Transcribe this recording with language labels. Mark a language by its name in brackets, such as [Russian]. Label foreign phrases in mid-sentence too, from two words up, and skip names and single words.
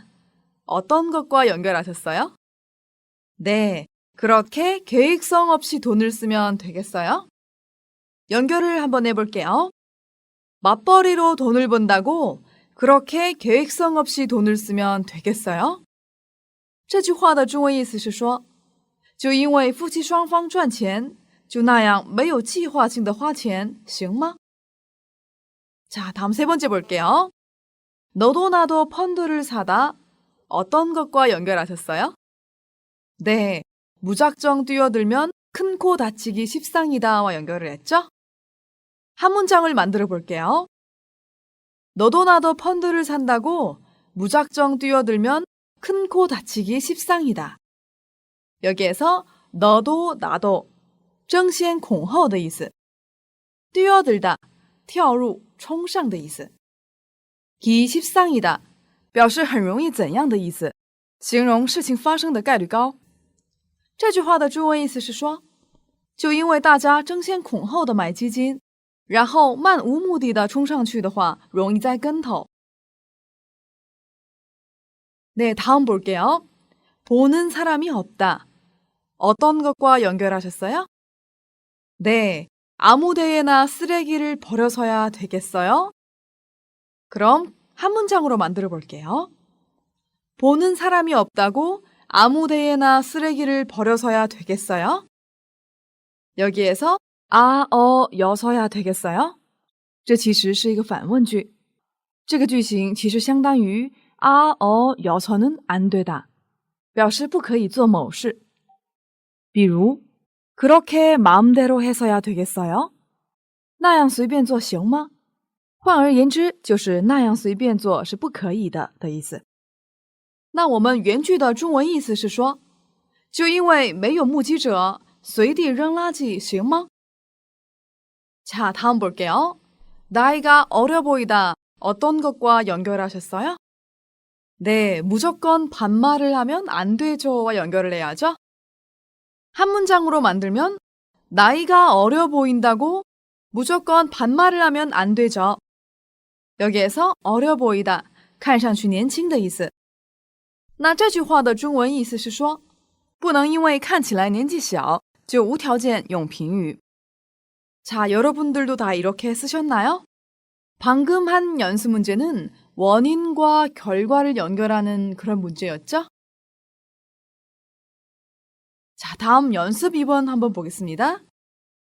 [Korean] 어떤 것과 연결하셨어요? 네, 그렇게 계획성 없이 돈을 쓰면 되겠어요? 연결을 한번 해볼게요. 맞벌이로 돈을 번다고 그렇게 계획성 없이 돈을 쓰면 되겠어요? [Chinese] 这句话的中文意思是说，就因为夫妻双方赚钱，就那样没有计划性的花钱，行吗？ [Korean] 자, 다음 세 번째 볼게요. 너도 나도 펀드를 사다. 어떤 것과 연결하셨어요? 네, 무작정 뛰어들면 큰 코 다치기 십상이다와 연결을 했죠? 한 문장을 만들어 볼게요. 너도 나도 펀드를 산다고 무작정 뛰어들면 큰 코 다치기 십상이다. 여기에서 너도 나도 [Chinese] 争先恐后的意思， [Korean] 뛰어들다 [Chinese] 跳入冲上的意思， [Korean] 기 십상이다 [Chinese] 表示很容易怎样的意思，形容事情发生的概率高。这句话的中文意思是说，就因为大家争先恐后的买基金，然后漫无目的的冲上去的话，容易栽跟头。 [Korean] 네, 다음 볼게요. 보는 사람이 없다. 어떤 것과 연결하셨어요? 네, 아무 데에나 쓰레기를 버려서야 되겠어요? 그럼 한 문장으로 만들어 볼게요. 보는 사람이 없다고 아무 데에나 쓰레기를 버려서야 되겠어요? 여기에서 여서야 되겠어요? [Chinese] 这其实是一个反问句。这个句型其实相当于 [Korean] 여서는 안 되다， [Chinese] 表示不可以做某事。比如 [Korean] 그렇게 마음대로 해서야 되겠어요? [Chinese] 那样随便做行吗？换而言之，就是那样随便做是不可以的意思。那我们原句的中文意思是说，就因为没有目击者，随地扔垃圾行吗？ [Korean] 자, 다음 볼게요. 나이가 어려 보이다. 어떤 것과 연결하셨어요? 네, 무조건 반말을 하면 안 되죠와 연결을 해야죠. 한 문장으로 만들면 나이가 어려 보인다고 무조건 반말을 하면 안 되죠. 여기에서 어려 보이다, [Chinese] 看上去年轻的意思。那这句话的中文意思是说，不能因为看起来年纪小就无条件用评语。 [Korean] 자, 여러분들도 다 이렇게 쓰셨나요? 방금 한 연습 문제는 원인과 결과를 연결하는 그런 문제였죠? 자, 다음 연습 2번 한번 보겠습니다.